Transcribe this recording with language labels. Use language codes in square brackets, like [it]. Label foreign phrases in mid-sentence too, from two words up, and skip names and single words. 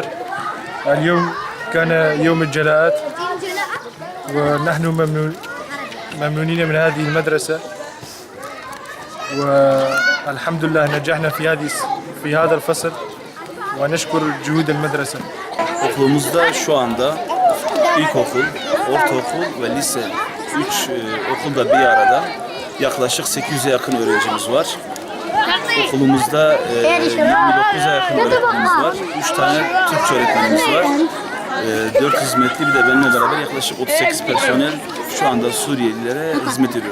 [ar] اليوم كان يوم الجلاءات ونحن ممنونين من هذه المدرسة، والحمد لله نجحنا في هذا الفصل ونشكر جهود المدرسة. [tr] Okulumuzda şu anda ilkokul, ortaokul ve lise 3 okulda bir arada yaklaşık 800'e yakın öğrencimiz var. Okulumuzda 29'a yakın öğretmenimiz var. 3 tane Türkçe öğretmenimiz var. 4 hizmetli bir de benimle beraber yaklaşık 38 personel şu anda Suriyelilere hizmet ediyor.